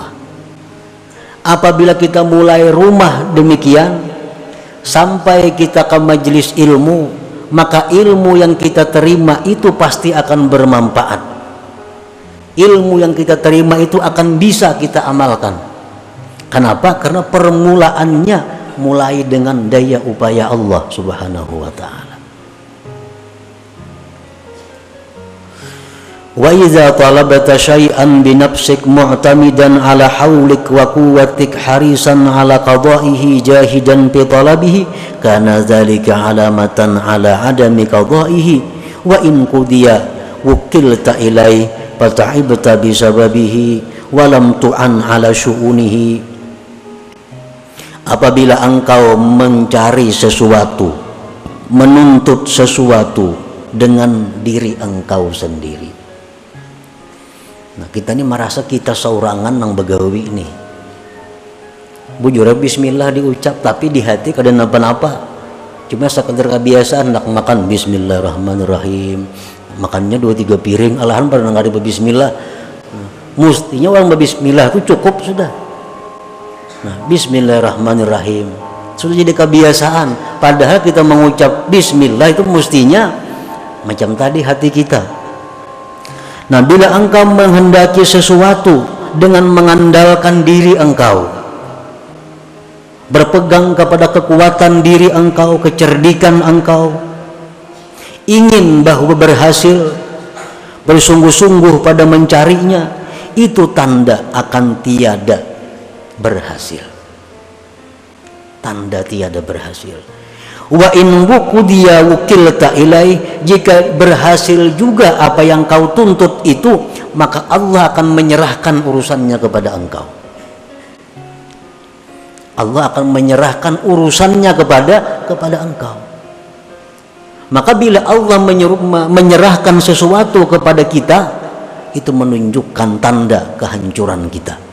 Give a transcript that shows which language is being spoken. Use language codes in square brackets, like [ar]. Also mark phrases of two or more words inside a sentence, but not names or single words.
[id] Apabila kita mulai rumah demikian, sampai kita ke majelis ilmu, maka ilmu yang kita terima itu pasti akan bermanfaat. Ilmu yang kita terima itu akan bisa kita amalkan. Kenapa? Karena permulaannya mulai dengan daya upaya Allah Subhanahu wa ta'ala. [ar] وإذا طلبت شيئا بنفسك معتمدا على حولك وقوتك حريصا على قضائه جاهدا في طلبه كان ذلك علامة على عدم قضائه وإن قضي وكلت إليه فتعبت بسببه ولم تعن على شؤونه. [id] Apabila engkau mencari sesuatu, menuntut sesuatu dengan diri engkau sendiri. [bjn] Nah kita ini merasa kita seorangan nang begawi ini. Bujur bismillah diucap tapi di hati kada napa-napa. [id] Cuma sekedar kebiasaan nak makan bismillahirrahmanirrahim. Makannya 2-3 piring, alahan pada nggak ada bismillah. Mestinya orang berbismillah itu cukup sudah. Nah, bismillahirrahmanirrahim sudah jadi kebiasaan. Padahal kita mengucap bismillah itu mestinya macam tadi hati kita. Nah, bila engkau menghendaki sesuatu dengan mengandalkan diri engkau, berpegang kepada kekuatan diri engkau, kecerdikan engkau, ingin bahwa berhasil, bersungguh-sungguh pada mencarinya, itu tanda akan tiada berhasil. Tanda tiada berhasil. [ar] وإن قضي وكلت إليه, [id] jika berhasil juga apa yang kau tuntut itu, maka Allah akan menyerahkan urusannya kepada engkau. Allah akan menyerahkan urusannya kepada engkau. Maka bila Allah menyerahkan sesuatu kepada kita, itu menunjukkan tanda kehancuran kita.